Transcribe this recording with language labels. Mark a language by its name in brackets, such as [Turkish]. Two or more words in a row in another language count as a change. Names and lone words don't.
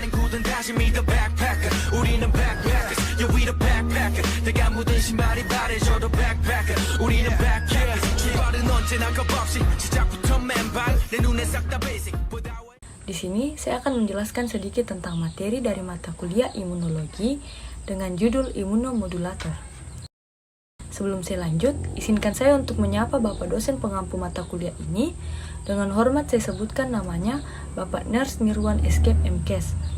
[Korean] 뭐든 다시 믿어 backpacker 우리는 [English] backpackers yeah we the backpacker [Korean] 내가 묻은 신발이 바래져도 backpacker 우리는 backpackers 출발은 언제나 겁없이 시작부터 맨발 내 눈에 싹 다 basic. [Indonesian] Di sini saya akan menjelaskan sedikit tentang materi dari mata kuliah imunologi dengan judul imunomodulator. Sebelum saya lanjut, izinkan saya untuk menyapa Bapak dosen pengampu mata kuliah ini. Dengan hormat saya sebutkan namanya Bapak Ners Nirwan Escape MKes.